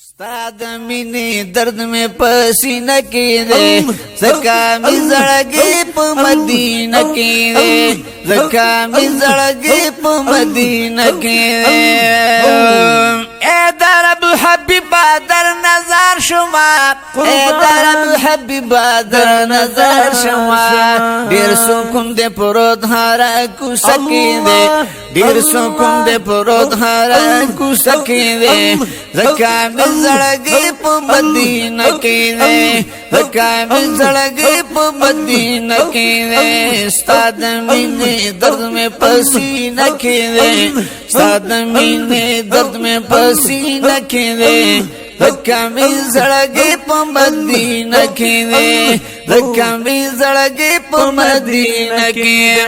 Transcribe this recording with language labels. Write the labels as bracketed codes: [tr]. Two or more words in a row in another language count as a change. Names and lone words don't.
[ps] ستا د مینې درد مې په سینه کې دی ځکه مې زړګی په مدینه کې دی ځکه مې زړګی په مدینه کې دی اے [fa] در ابو حبیبا در نظر شما اے در ابو حبیبا در نظر شما [ps] ډیر سکون دې پروت هارا کوڅه کې دی ډیر سکون دې پروت هارا کوڅه کې دی ځکه مې زړګی په مدینه کې دی ځکه مې زړګی په مدینه کې دی ستا د مینې درد مې په سینه کې دی ستا د مینې درد مې په سینه کې دی ځکه مې زړګی په مدینه کې دی ځکه مې زړګی په مدینه کې